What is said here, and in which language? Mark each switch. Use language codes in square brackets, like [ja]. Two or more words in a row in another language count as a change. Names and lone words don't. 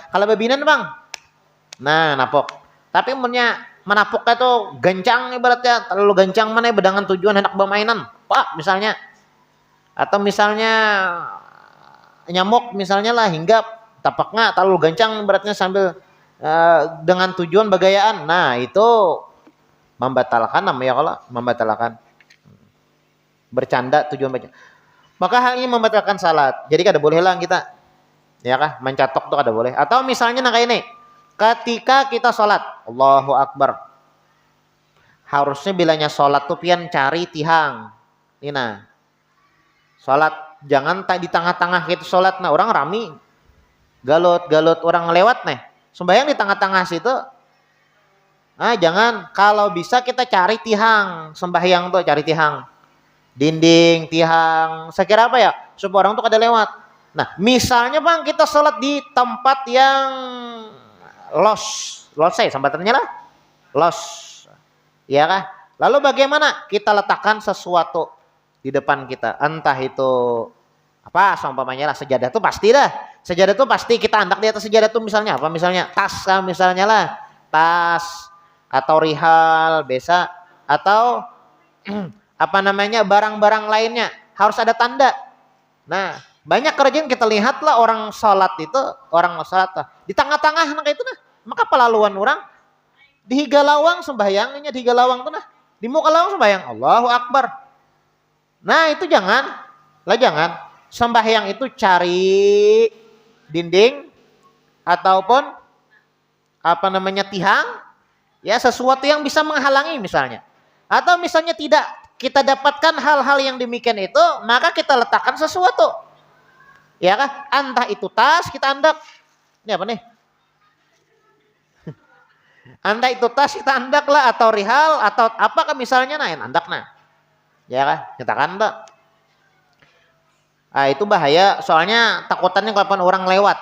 [bjn] Kalau babinian bang nah napok tapi menapuknya tuh gancang ibaratnya terlalu gancang mana dengan tujuan hendak bermainan pak misalnya, atau misalnya nyamuk misalnya lah hinggap tapaknya terlalu gancang ibaratnya sambil dengan tujuan begayaan. [id] Nah, itu membatalkan namanya kalau membatalkan. Bercanda tujuan bercanda. Maka hal ini membatalkan salat. Jadi kada boleh lah kita. Ya kah? Mencatok tuh kada boleh. Atau misalnya nah kayak ini. Ketika kita salat, [ar] الله أكبر. [bjn] Harusnya bilanya salat tuh pian cari tihang. [id] Ini nah. Salat jangan di tengah-tengah gitu salat nah orang rami. Galut orang lewat nih. Sembahyang di tengah-tengah situ. Jangan. Kalau bisa kita cari tihang. Sembahyang tuh cari tihang. Dinding, tihang. Saya kira apa ya? Supaya orang tuh kada lewat. Nah, misalnya bang kita sholat di tempat yang los saya sambatannya lah. Los. Ya kah? Lalu bagaimana? Kita letakkan sesuatu di depan kita. Entah itu apa seumpamanya lah sejadah tuh pasti dah. Sejadah tuh pasti kita angkat di atas sejadah tuh misalnya apa? Misalnya tas kan misalnya lah. Tas atau rihal biasa atau apa namanya barang-barang lainnya harus ada tanda. Nah, banyak kerjaan kita lihat lah orang salat itu, orang salat di tengah-tengah nah itu nah. [bjn] Maka pelaluan orang di higalawang sembahyangnya di higalawang tuh nah. Di muka lawang sembahyang [ar] الله أكبر. [id] Nah, itu jangan. Sembahyang itu cari dinding ataupun apa namanya tihang Ya, sesuatu yang bisa menghalangi misalnya. Atau misalnya tidak kita dapatkan hal-hal yang demikian itu, maka kita letakkan sesuatu. Ya kan? Entah itu tas, [bjn] kita andak. [id] Ini apa nih? Entah itu tas kita andak lah, atau rihal, atau apakah misalnya, nah yang andak nah. Ya kan? Kita kandak. Ah, itu bahaya, soalnya takutannya kapan orang lewat.